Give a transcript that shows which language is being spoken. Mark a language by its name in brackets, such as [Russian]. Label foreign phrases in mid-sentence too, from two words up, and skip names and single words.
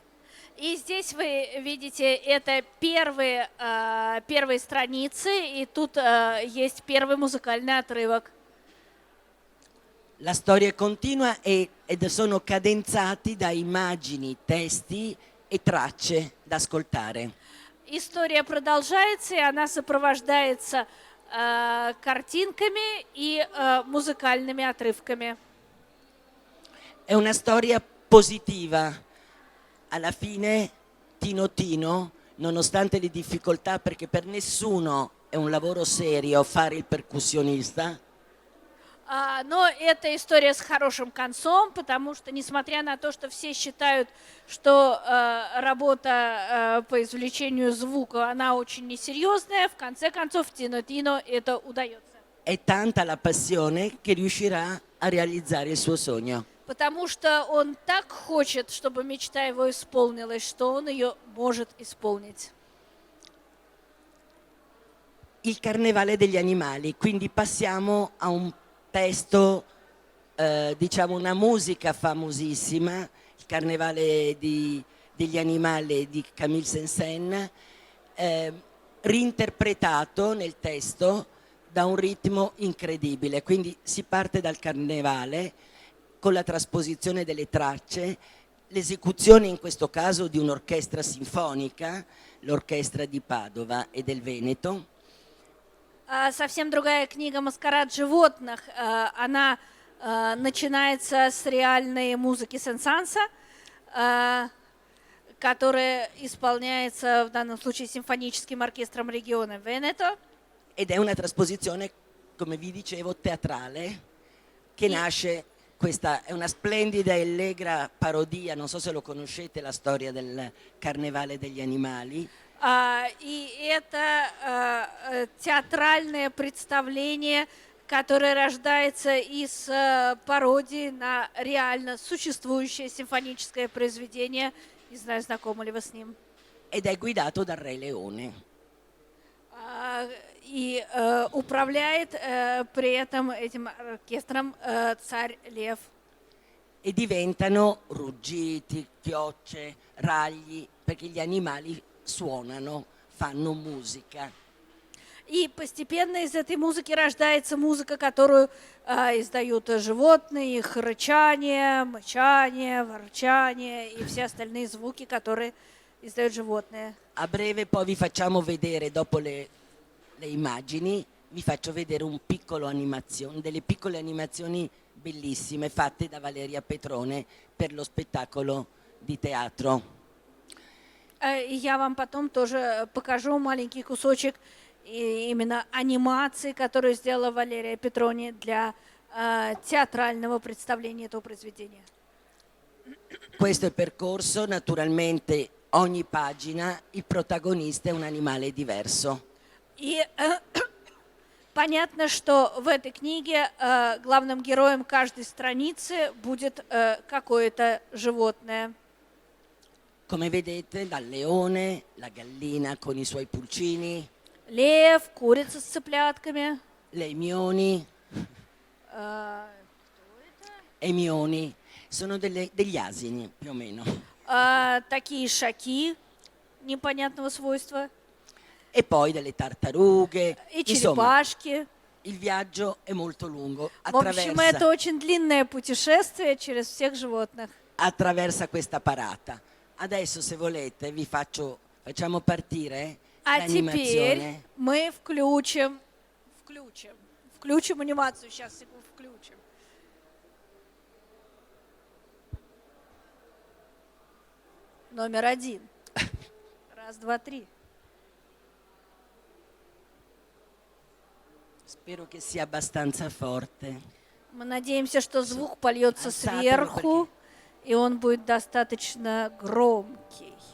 [Russian] И здесь вы видите, это первые страницы, и тут есть первый музыкальный отрывок. [Italian] La storia continua ed sono cadenzati da immagini, testi e tracce da ascoltare. [Russian] История продолжается, и она сопровождается картинками и музыкальными отрывками. [Italian] È una storia positiva. Alla fine Tino Tino, nonostante le difficoltà, perché per nessuno è un lavoro serio fare il percussionista, [Russian] Но это история с хорошим концом, потому что, несмотря на то, что все считают, что работа по извлечению звука, она очень несерьезная, в конце концов Тино-Тино это удается. [Italian] è tanta la passione che riuscirà a realizzare il suo sogno. [Russian] Потому что он так хочет, чтобы мечта его исполнилась, что он ее может исполнить. [Italian] Il Carnevale degli animali, quindi passiamo a un testo, diciamo una musica famosissima, il Carnevale degli animali di Camille Saint-Saëns, reinterpretato nel testo da un ritmo incredibile. Quindi si parte dal Carnevale con la trasposizione delle tracce, l'esecuzione in questo caso di un'orchestra sinfonica, l'orchestra di Padova e del Veneto. [Russian] Совсем другая книга «Маскарад животных». Она начинается с реальной музыки Сен-Санса, которая исполняется в данном случае симфоническим оркестром региона Венето. [Italian] Ed è una trasposizione, come vi dicevo, teatrale, che nasce, questa è una splendida e allegra parodia, non so se lo conoscete, la storia del Carnevale degli animali. [Russian] И это театральное представление, которое рождается из пародии на реально существующее симфоническое произведение. Не знаю, знакомы ли вы с ним. [Italian] Ed è guidato dal Re Leone. [Russian] И управляет при этом этим оркестром царь Лев. [Italian] E diventano ruggiti, chiocce, ragli, perché gli animali suonano, fanno musica. [Russian] И постепенно из этой музыки рождается музыка, которую издают животные, их рычание, мычание, ворчание и все остальные звуки, которые издают животные. [Italian] A breve poi vi facciamo vedere, dopo le immagini, vi faccio vedere delle piccole animazioni bellissime fatte da Valeria Petrone per lo spettacolo di teatro. [Russian] И я вам потом тоже покажу маленький кусочек именно анимации, которую сделала Валерия Петрони для театрального представления этого произведения. [Italian] Questo è il percorso, naturalmente ogni pagina il protagonista è un animale diverso. [Russian] И понятно, что в этой книге главным героем каждой страницы будет какое-то животное. [Italian] Come vedete, dal leone, la gallina con i suoi pulcini, [Russian] Лев, курица с цыплятками. [Italian] emioni, sono degli asini più o meno. [Russian] Такие шаки непонятного свойства. [Italian] E poi delle tartarughe, [Russian] И [Italian] insomma [Russian] черепашки. [Italian] il viaggio è molto lungo, [Russian] В общем, это очень длинное путешествие через всех животных. [Italian] attraversa questa parata. Adesso se volete facciamo partire [Russian] А [Italian] l'animazione. [Russian] теперь мы включим анимацию. Сейчас, секунду, включим. Номер 1. Раз, два, три. [Italian] Spero che sia abbastanza forte. [Russian] Мы надеемся, что звук польется [Italian] Alzatelo [Russian] сверху, и он будет достаточно громкий.